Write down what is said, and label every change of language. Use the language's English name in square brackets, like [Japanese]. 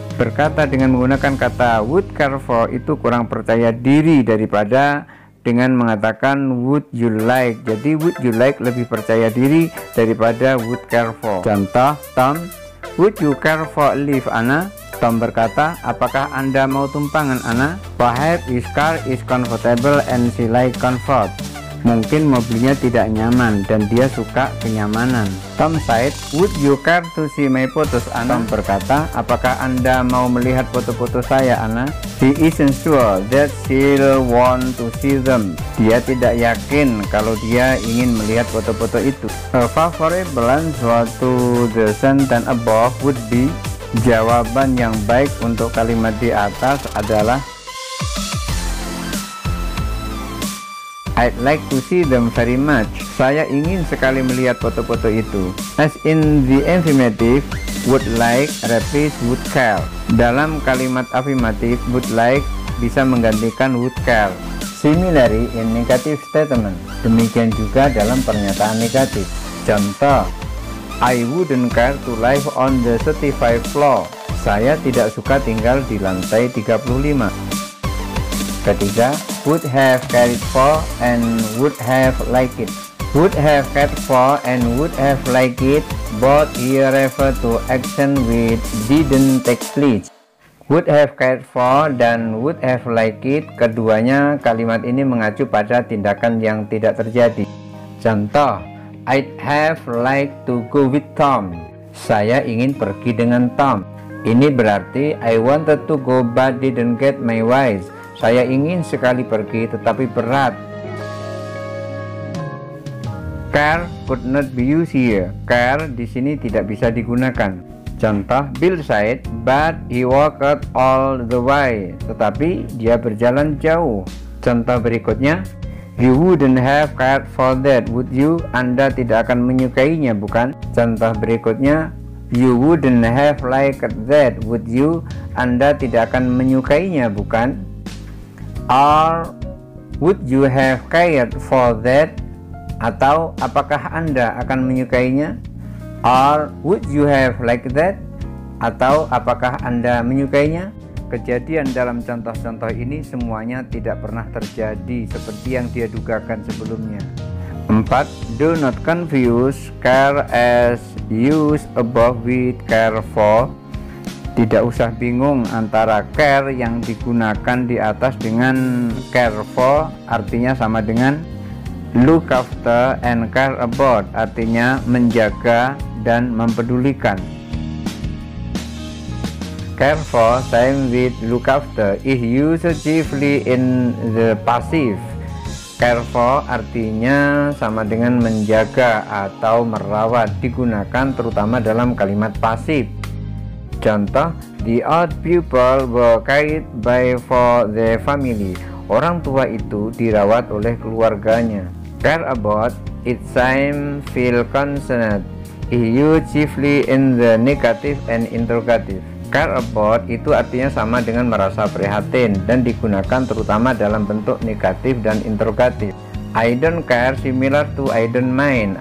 [Indonesian] Berkata dengan menggunakan kata would care for itu kurang percaya diri daripada dengan mengatakan would you like. Jadi would you like lebih percaya diri daripada would care for. [English] Contoh, Tom, would you care for a lift, Anna? [Indonesian] Tom berkata, apakah Anda mau tumpangan, Anna? [English] Perhaps his car is comfortable and she like comfort. [Indonesian] Mungkin mobilnya tidak nyaman dan dia suka kenyamanan. [English] Tom said, would you care to see my photos, Anna? [Indonesian] Tom berkata, apakah Anda mau melihat foto-foto saya, Anna? [English] He isn't sure that she'll want to see them. [Indonesian] Dia tidak yakin kalau dia ingin melihat foto-foto itu. [English] A favorable answer to the sentence above would be, [Indonesian] jawaban yang baik untuk kalimat di atas adalah [English] I'd like to see them very much. [Indonesian] Saya ingin sekali melihat foto-foto itu. [English] As in the affirmative, would like replace would care. [Indonesian] Dalam kalimat afirmatif, [English] would like [Indonesian] bisa menggantikan [English] would care. Similarly in negative statement. [Indonesian] Demikian juga dalam pernyataan negatif. [English] Contoh, I wouldn't care to live on the 35th floor. [Indonesian] Saya tidak suka tinggal di lantai 35. [English] Ketiga, would have cared for and would have liked it. Would have cared for and would have liked it both here refer to action which didn't take place. [Indonesian] Would have cared for dan would have liked it, keduanya kalimat ini mengacu pada tindakan yang tidak terjadi. [English] Contoh, I'd have liked to go with Tom. [Indonesian] Saya ingin pergi dengan Tom. Ini berarti [English] I wanted to go but didn't get my wish. [Indonesian] Saya ingin sekali pergi tetapi berat. [English] Care could not be used here. [Indonesian] Care di sini tidak bisa digunakan. [English] Contoh, Bill said, but he walked all the way. [Indonesian] Tetapi dia berjalan jauh. Contoh berikutnya, [English] you wouldn't have cared for that, would you? [Indonesian] Anda tidak akan menyukainya, bukan? Contoh berikutnya, [English] you wouldn't have liked that, would you? [Indonesian] Anda tidak akan menyukainya, bukan? [English] Or would you have cared for that? [Indonesian] Atau apakah Anda akan menyukainya? [English] Or would you have liked that? [Indonesian] Atau apakah Anda menyukainya? Kejadian dalam contoh-contoh ini semuanya tidak pernah terjadi seperti yang dia dugakan sebelumnya. 4. [English] Do not confuse care as used above with care for. [Indonesian] Tidak usah bingung antara care yang digunakan di atas dengan care for, artinya sama dengan [English] look after and care about, [Indonesian] artinya menjaga dan mempedulikan. [English] Care for, same with look after, is used chiefly in the passive. [Indonesian] Care for artinya sama dengan menjaga atau merawat, digunakan terutama dalam kalimat pasif. [English] Contoh, the old people were cared by for their family. [Indonesian] Orang tua itu dirawat oleh keluarganya. [English] Care about, it same feel concerned, is used chiefly in the negative and interrogative. [Indonesian] Care about itu artinya sama dengan merasa prihatin dan digunakan terutama dalam bentuk negatif dan interrogatif. [English] I don't care similar to I don't mind.